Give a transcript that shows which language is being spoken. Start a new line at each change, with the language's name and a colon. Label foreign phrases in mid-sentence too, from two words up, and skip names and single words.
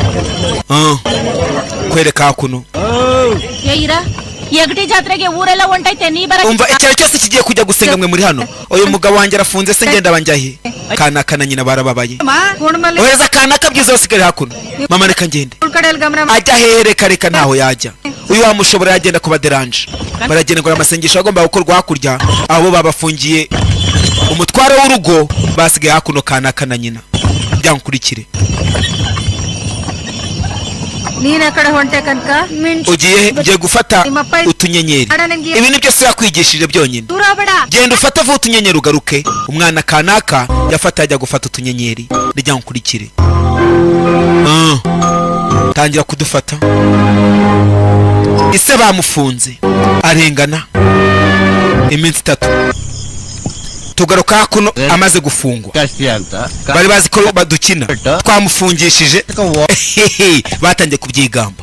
Kinyarwanda: Kwereka hakuno.
Kannada: ಏಯಿರ ಯಗಟಿ ಜಾತ್ರೆಗೆ ಊರೆಲ್ಲ ಹೊಂಟೈತೆ ನೀ ಬರ.
Kinyarwanda: Umva icyaro cyose kigiye kujya gusenga mwe muri hano. Uyu mugabo wanjye arafunze se ngenda banjyahe. Kanaka na nyina barababaye. Ohereza Kanaka byiza usigare hakuno. Mama reka ngende. Ajya hehe reka ntaho yajya. Uyu wamushobora yagenda kuba deranje. Baragenda ngo amasengesho agomba gukorwa hakurya. Abo babafungiye umutwaro w'urugo basigaye hakuno Kanaka na nyina. Byankurikire.
Kannada: ನೀನ್ ಆ ಕಡೆ ಹೊಂಟೆ ಕನಕ
Kinyarwanda: ugiye ngiye gufata utunyenyeri ibi nibyo se yakwigishije byonyine genda ufata vuba utunyenyeri ugaruke umwana kanaka yafata ajya gufata utunyenyeri rijya nkurikire tangira kudufata ise bamufunze arengana iminsi 3 tugaruka kuno amaze gufungwa bari bazi ko badukina twamufungishije batangiye kubyigamba